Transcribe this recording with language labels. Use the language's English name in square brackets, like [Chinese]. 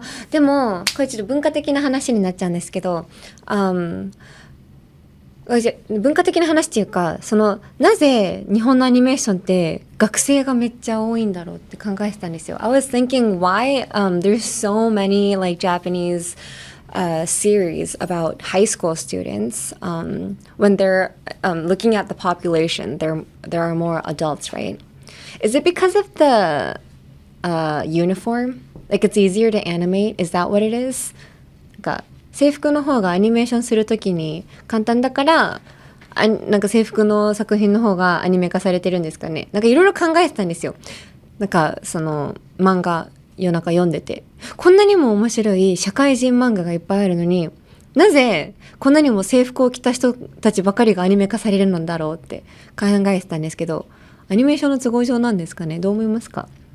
[Japanese] でもこれちょっと文化的な話になっちゃうんですけど、文化的な話っていうか、なぜ日本のアニメーションって学生がめっちゃ多いんだろうって考えてたんですよ。 [English] I was thinking why there's so many like Japanese series about high school students when they're looking at the population, there are more adults, right? Is it because of the uniform? Like it's easier to animate? Is that what it is? [Japanese] 制服の方がアニメーションするときに簡単だから、なんか制服の作品の方がアニメ化されてるんですかね。なんかいろいろ考えてたんですよ。なんかその漫画夜中読んでて、こんなにも面白い社会人漫画がいっぱいあるのに、なぜこんなにも制服を着た人たちばかりがアニメ化されるのだろうって考えてたんですけど、アニメーションの都合上なんですかね。どう思いますか？